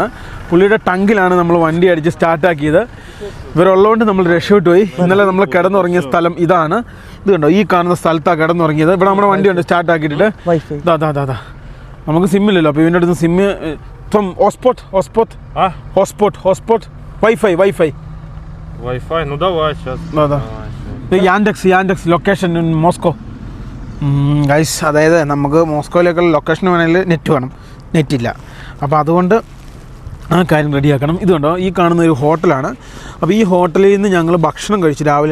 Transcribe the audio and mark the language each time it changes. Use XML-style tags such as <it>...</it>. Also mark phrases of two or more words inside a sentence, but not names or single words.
<ml>പുള്ളിയുടെ ടങ്കിലാണ് നമ്മൾ വണ്ടി അടിച്ച് സ്റ്റാർട്ടാക്കിയത്. ഇവരുള്ളതുകൊണ്ട് നമ്മൾ രക്ഷപ്പെട്ടു പോയി. ഇന്നലെ നമ്മൾ കിടന്നുറങ്ങിയ സ്ഥലം ഇതാണ്. ഇത് കണ്ടോ, ഈ കാണുന്ന സ്ഥലത്താണ് കിടന്നുറങ്ങിയത്. ഇവിടെ നമ്മുടെ വണ്ടി ഉണ്ട് സ്റ്റാർട്ടാക്കിയിട്ട്. ദാ നമുക്ക് സിമ്മില്ലല്ലോ. അപ്പോൾ ഇവൻ്റെ അടുത്ത്</ml> <en>SIM hotspot Wi-Fi.</en> <ru>Ну давай сейчас.</ru> <en>Yandex location in Moscow.</en> <ml>ഗൈസ്, അതായത് നമുക്ക് മോസ്കോയിലേക്കുള്ള ലൊക്കേഷൻ വേണമെങ്കിൽ നെറ്റ് വേണം. നെറ്റില്ല. അപ്പോൾ അതുകൊണ്ട് ആ കാര്യം റെഡിയാക്കണം. ഇത് കണ്ടോ, ഈ കാണുന്ന ഒരു ഹോട്ടലാണ്. അപ്പോൾ ഈ ഹോട്ടലിൽ നിന്ന് ഞങ്ങൾ ഭക്ഷണം കഴിച്ചു രാവിലെ.</ml>